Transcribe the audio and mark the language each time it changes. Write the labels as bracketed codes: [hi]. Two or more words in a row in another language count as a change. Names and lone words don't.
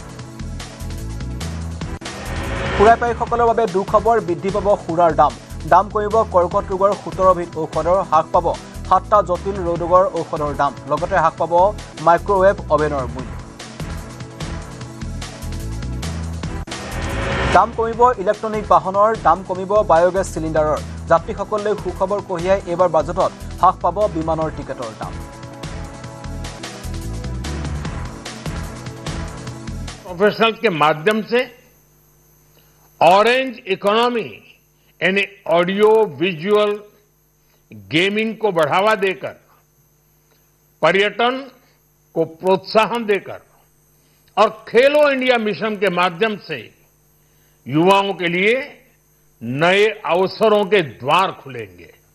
[as] সুৰাপায়ীসকলৰ বাবে দুখবৰ বৃদ্ধি পাব সুৰাৰ দাম কমিব কৰ্কট ৰোগৰ 17 বিধ ঔষধৰ হ্ৰাস পাব 7টা জটিল ৰোগৰ ঔষধৰ দাম লগতে হ্ৰাস পাব [en] microwave oven [as] মূল্য দাম কমিব ইলেক্ট্ৰনিক বাহনৰ দাম কমিব [en] biogas cylinder [as] যাত্ৰীসকললৈ সুখবৰ কঢ়িয়াই এবাৰ বাজেটত হ্ৰাস পাব বিমানৰ টিকেটৰ দাম [hi] प्रोफेशनल के माध्यम से [en] orange economy [hi] यानी [en] audio visual gaming [hi] को बढ़ावा देकर पर्यटन को प्रोत्साहन देकर और खेलो इंडिया मिशन के माध्यम से युवाओं के लिए नए अवसरों के द्वार खुलेंगे